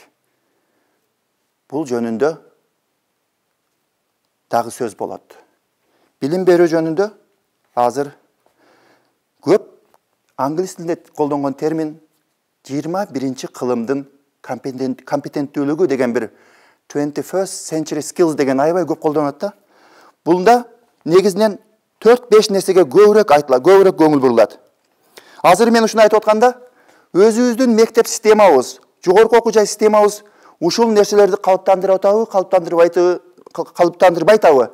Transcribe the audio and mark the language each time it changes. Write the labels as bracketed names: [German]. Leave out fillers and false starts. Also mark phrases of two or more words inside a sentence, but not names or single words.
[Kyrgyz] Бул жөнүндө дагы сөз болот. Билим берүү жөнүндө азыр көп англис тилинде колдонгон термин 21-кылымдын компетенттүүлүгү деген бир [English] 21st century skills [Kyrgyz] деген аябай көп колдонот да. Бунда негизинен 4-5 нерсеге көбүрөөк айтылат, көбүрөөк көңүл бурулат. Азыр мен ушуну айтып атканда, өзүбүздүн мектеп системабыз, жогорку окуу жай системабыз ушул нерселерди калыптандырып атабы, калыптандырбай атабы?